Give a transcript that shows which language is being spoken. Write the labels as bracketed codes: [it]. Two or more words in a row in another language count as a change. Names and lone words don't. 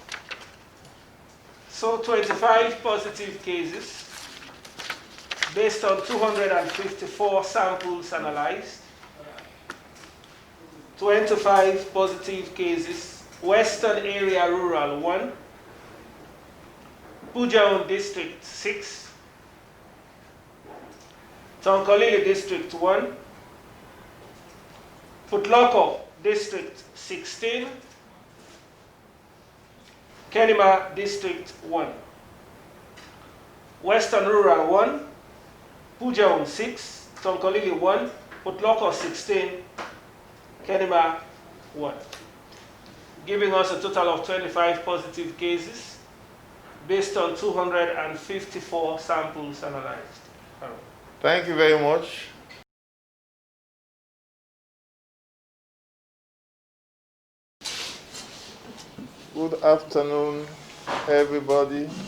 [en] So 25 positive cases based on 254 samples analyzed. 25 positive cases, Western area rural 1, Pujaun District 6, Tonkolili District 1, Putloko District 16, Kenima District 1, Western Rural 1, Pujaun 6, Tonkolili 1, Putloko 16, Kenima 1, giving us a total of 25 positive cases based on 254 samples analyzed. Thank you very much. Good afternoon, everybody.